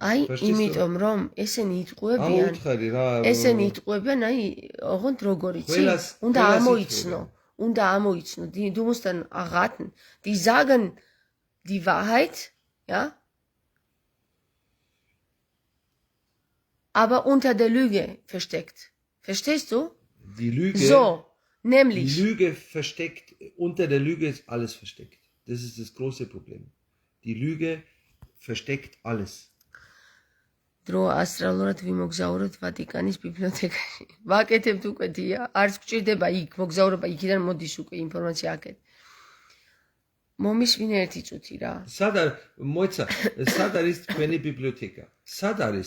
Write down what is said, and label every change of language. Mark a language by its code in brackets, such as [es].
[ka] Ai, იმიტომ რომ ესენი იტყუებიან. ესენი იტყუებიან, აი, ოღონდ როგორ იცი? უნდა ამოიცნო. Უნდა ამოიცნო. [de] Du musst dann erraten. Die sagen die Wahrheit, ja? Aber unter der Lüge versteckt. Verstehst du? Die Lüge. So, nämlich. Die Lüge versteckt, unter der Lüge ist alles versteckt. Das ist das große Problem. Die Lüge versteckt alles. [ka] დრო ასტრალურად ვიმოგზაუროთ ვატიკანის ბიბლიოთეკაში. ვაკეთებთ უკვე დია, არც გჭირდება იქ მოგზაურობა, იქიდან მოდის უკვე ინფორმაცია აქეთ. მომისმინე ერთი წუთი რა. მოიცა, სად არის თქვენი ბიბლიოთეკა? სად არის?